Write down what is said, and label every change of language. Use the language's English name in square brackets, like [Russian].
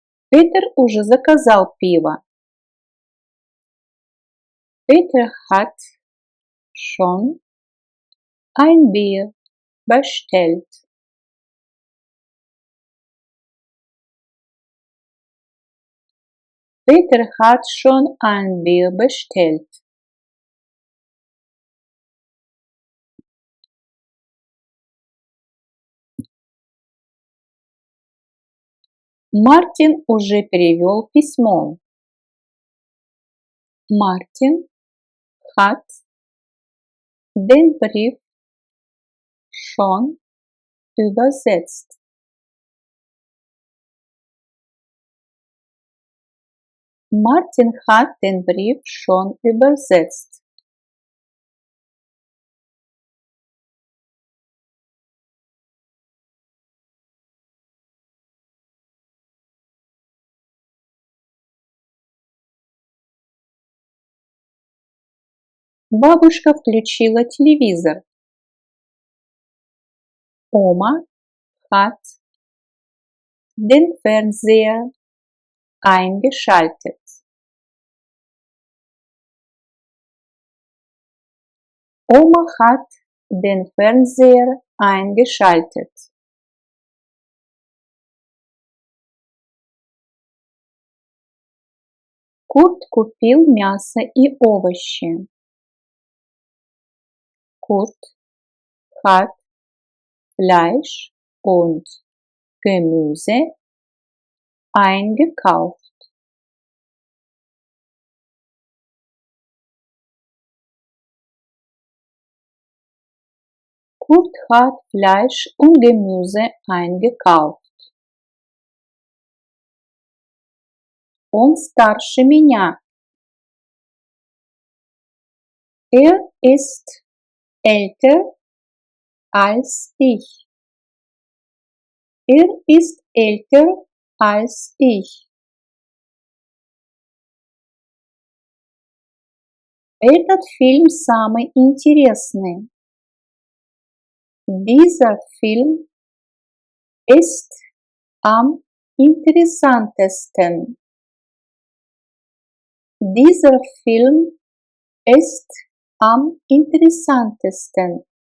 [Russian] Peter уже заказал пиво. [German] Peter hat schon ein Bier bestellt. Peter hat schon ein Bier bestellt. [Russian] Мартин уже перевел письмо. [German] Мартин hat den Brief schon übersetzt. Martin hat den Brief schon übersetzt. [Russian] Бабушка включила телевизор. [German] Oma hat den Fernseher eingeschaltet. Oma hat den Fernseher eingeschaltet. [Russian] Kurt купил мясо и овощи. [German] Kurt hat Fleisch und Gemüse eingekauft. Kurt hat Fleisch und Gemüse eingekauft. [Russian] Он старше меня. [German] Ist älter als ich. Ist älter als ich. [Russian] Этот фильм самый интересный. [German] Dieser Film ist am interessantesten. Dieser Film ist am interessantesten.